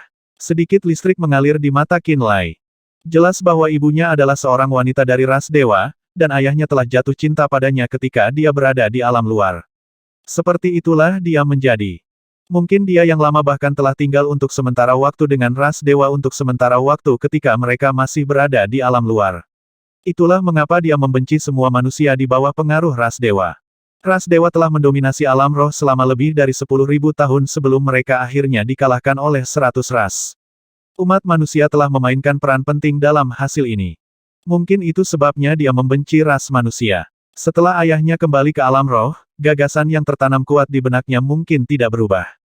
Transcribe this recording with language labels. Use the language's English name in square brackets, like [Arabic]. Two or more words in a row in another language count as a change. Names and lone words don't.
[Indonesian] Sedikit listrik mengalir di mata Qin Lai. Jelas bahwa ibunya adalah seorang wanita dari ras dewa, dan ayahnya telah jatuh cinta padanya ketika dia berada di alam luar. Seperti itulah dia menjadi. Mungkin dia yang lama bahkan telah tinggal untuk sementara waktu dengan ras dewa untuk sementara waktu ketika mereka masih berada di alam luar. Itulah mengapa dia membenci semua manusia di bawah pengaruh ras dewa. Ras dewa telah mendominasi alam roh selama lebih dari 10.000 tahun sebelum mereka akhirnya dikalahkan oleh 100 ras. Umat manusia telah memainkan peran penting dalam hasil ini. Mungkin itu sebabnya dia membenci ras manusia. Setelah ayahnya kembali ke alam roh, gagasan yang tertanam kuat di benaknya mungkin tidak berubah.